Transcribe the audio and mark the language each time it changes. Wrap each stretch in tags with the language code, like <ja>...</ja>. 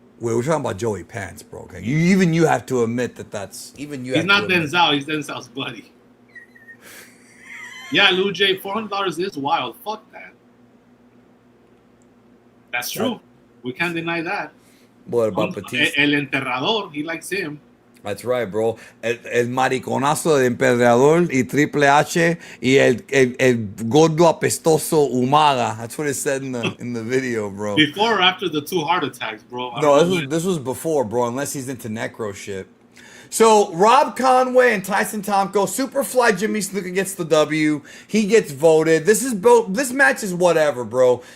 <en>Wait, we're talking about Joey Pants, bro. Okay, you have to admit that's even you. He's not Denzel. He's Denzel's buddy. Yeah, Lou J, $400 is wild. Fuck that. That's true. We can't deny that. What about Batista? El Enterrador, he likes him. That's right, bro.</en> <es>El mariconazo de Emperador y Triple H y el gordo apestoso Umaga.</es> <en>That's what it said in the video, bro. Before or after the 2 heart attacks, bro? No, this was before, bro. Unless he's into necro shit. So Rob Conway and Tyson Tomko, Superfly Jimmy Snuka gets the W. He gets voted. This match is whatever, bro.</en>